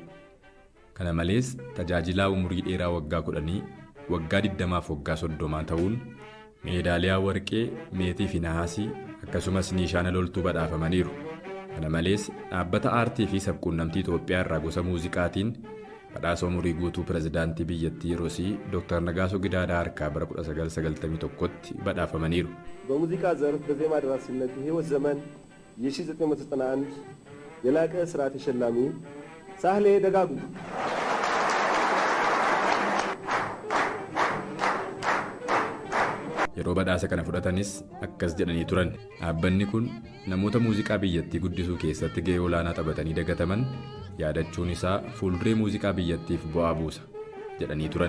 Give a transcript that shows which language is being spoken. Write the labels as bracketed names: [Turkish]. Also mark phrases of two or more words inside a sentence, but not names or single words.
[Oromo] Kana malees tajaajilaa umurii dheeraa waggaa 10, waggaa 20 fi waggaa 30 ta'uun meedaaliyaa warqee, meetii fi nahaasii akkasumas niishaana loltuu badhaafamaniiru. Kana malees dhaabbata aartii fi sabquunnamtii Itoophiyaa irraa gosa muuziqaatiin badhaasa umurii guutuu pirezidaantii biyyattii Roosii Dr. Nagaasoo Gidaadaa harkaa bara 1991tti badhaafamaniiru. [Amharic] በሙዚቃ ዘርፍ በዜማ ደራሲነት የህይወት ዘመን የ1991 የላቀ ስራ ተሸላሚ ሳህሌ ደጋጉ [Oromo] yeroo badhaasa kana fudhatanis akkas jedhanii turan. Dhaabbanni kun namoota muuziqaa biyyattii guddisuu keessatti gahee olaanaa taphatanii dagataman yaadachuun isaa fuulduree muuziqaa biyyattiif bu'aa buusa jedhanii turan.